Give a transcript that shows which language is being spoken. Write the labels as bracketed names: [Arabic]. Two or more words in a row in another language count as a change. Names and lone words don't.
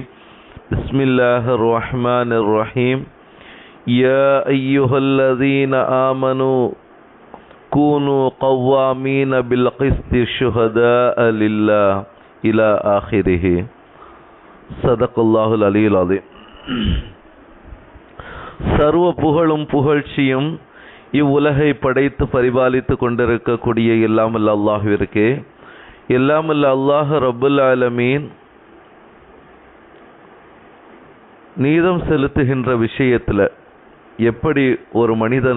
[Arabic] بسم الله الرحمن الرحيم. يا أيها الذين آمنوا كونوا قوامين بالقسط شهداء لله إلى آخره. صدق الله العلي العظيم. [Tamil] சர்வ புகழும் புகழ்ச்சியும் இவ்வுலகை படைத்து பரிபாலித்து கொண்டிருக்கக்கூடிய எல்லாமல்ல அல்லாஹ்விற்கே. எல்லாமல்ல [Arabic] الله رب العالمين [Tamil] நீதம் செலுத்துகின்ற விஷயத்தில் எப்படி ஒரு மனிதன்